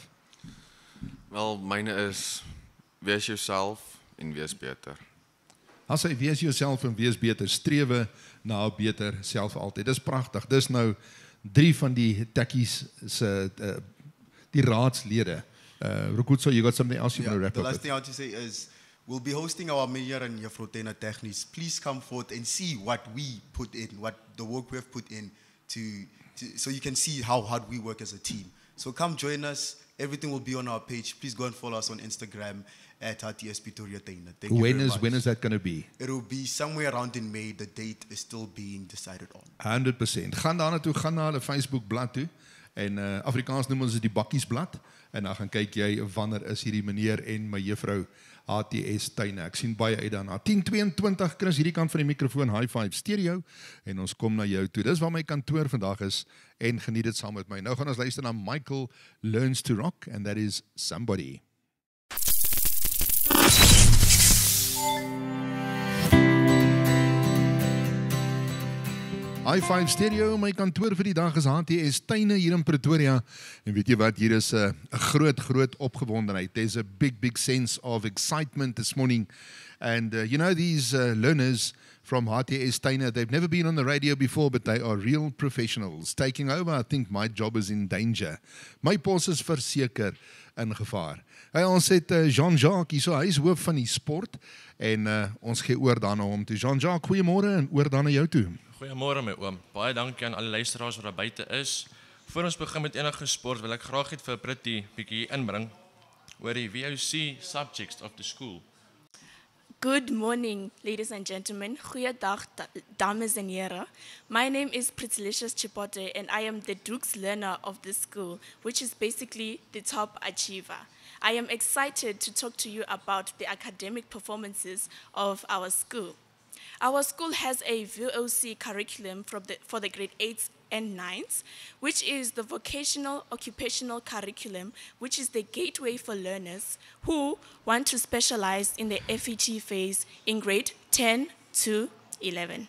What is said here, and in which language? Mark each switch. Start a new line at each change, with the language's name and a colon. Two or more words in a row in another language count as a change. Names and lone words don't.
Afrikaans: Wel, myne is wees jouself en wees beter. As jy wees jouself en wees beter, strewe na 'n beter self altyd. Dis pragtig. Dis nou 3 van die tekkies se die raadslede. Rukutso,
English: you got something else you want to wrap the up last with? thing I want to say is, we'll be hosting our Meyer and Jafrotena Technics. Please come forth and see what we put in, what the work we have put in, so you can see how hard we work as a team. So come join us. Everything will be on our page. Please go and follow us on Instagram at HTS Pretoria Tuine. Thank you very much. When is that going to be? It will be somewhere around in May. The date is still being decided on. 100%.
Afrikaans: Gaan daarna toe, gaan na hulle Facebook bladsy toe. En Afrikaans noem ons dit die bakkiesblad. En dan gaan kyk jy wanneer is hierdie meneer en my juffrou HTS Tuine. Ek sien baie uit daarna. 10:22 Chris hierdie kant van die mikrofoon, high five stereo en ons kom na jou toe. Dis waar my kantoor vandag is en geniet dit saam met my. Nou gaan ons luister na Michael Learns to Rock
English: and that is
Afrikaans: Somebody. i5 Stereo, my kantoor vir die dag is HTS Tuine hier in Pretoria. En weet jy wat, hier is 'n groot opgewondenheid.
English: There's a big sense of excitement this morning. And you know, these learners from HTS Tuine, they've never been on the radio before, but they are real professionals. Taking over, I think my job is in danger.
Afrikaans: My pos is verseker in gevaar. Hey, ons het Jean-Jacques hier, so hy is hoof van die sport en ons gee oor dan na hom toe. Jean-Jacques, goeiemôre en oor dan na jou toe. Goeiemôre my oom. Baie dankie aan alle luisteraars wat daar buite is. Voor ons begin met enige sport, wil ek graag net vir Pretty bietjie inbring oor die VOC
English: subjects of the school. Good morning, ladies and gentlemen.
Afrikaans: Goeiedag, dames en heren.
English: My name is Pritilicious Chipote, and I am the Dukes learner of this school, which is basically the top achiever. I am excited to talk to you about the academic performances of our school. Our school has a VOC curriculum for the grade 8s and 9s, which is the vocational occupational curriculum, which is the gateway for learners who want to specialize in the FET phase in grade 10 to 11.